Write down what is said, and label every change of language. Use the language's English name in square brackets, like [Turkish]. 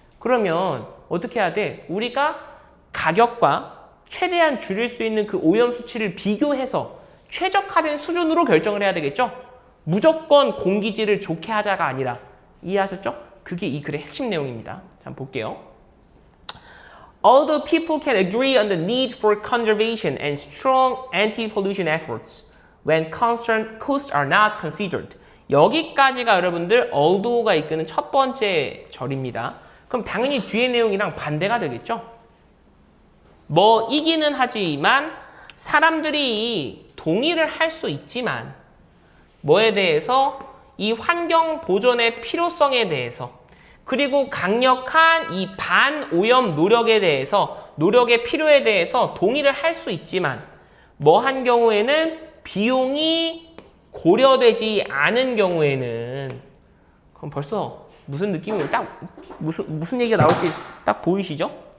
[Korean] 그러면 어떻게 해야 돼? 우리가 가격과 최대한 줄일 수 있는 그 오염 수치를 비교해서 최적화된 수준으로 결정을 해야 되겠죠? 무조건 공기질을 좋게 하자가 아니라. 이해하셨죠? 그게 이 글의 핵심 내용입니다. 자, 한번 볼게요. [English] Although people can agree on the need for conservation and strong anti-pollution efforts when costs are not considered. [Korean] 여기까지가 여러분들 although가 이끄는 첫 번째 절입니다. 그럼 당연히 뒤의 내용이랑 반대가 되겠죠? 뭐 이기는 하지만 사람들이 동의를 할 수 있지만 뭐에 대해서 이 환경 보존의 필요성에 대해서 그리고 강력한 이 반오염 노력에 대해서 노력의 필요에 대해서 동의를 할 수 있지만 뭐 한 경우에는 비용이 고려되지 않은 경우에는 그럼 벌써 무슨 느낌이 딱 무슨 얘기가 나올지 딱 보이시죠?